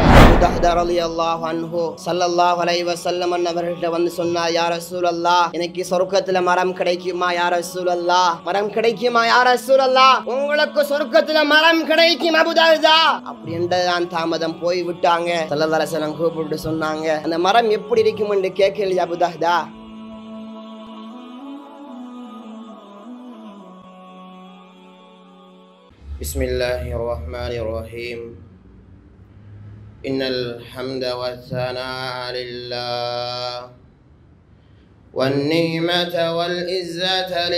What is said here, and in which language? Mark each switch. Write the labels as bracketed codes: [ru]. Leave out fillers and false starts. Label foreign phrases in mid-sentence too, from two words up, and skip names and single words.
[ta] தஹ்தா [ar] رضي الله عنه صلى الله عليه وسلم [ta] அவர்கிட்ட வந்து சொன்னார், [ar] يا رسول الله [ta] எனக்கு சொர்க்கத்துல மரம் கிடைக்குமா [ar] يا رسول الله? [ta] மரம் கிடைக்குமா [ar] يا رسول الله? [ta] உங்களுக்கு சொர்க்கத்துல மரம் கிடைக்கும் அபூ தஹ்தா. அப்படி என்றதான் தாமதம் போய் விட்டாங்க. [ar] صلى الله عليه وسلم [ta] கூப்பிட்டு சொன்னாங்க, அந்த மரம் எப்படி இருக்கும் என்று கேட்கலையா அபூ தஹ்தா? [ar] بسم الله الرحمن الرحيم إن الحمد والثناء لله والنعمة والعزة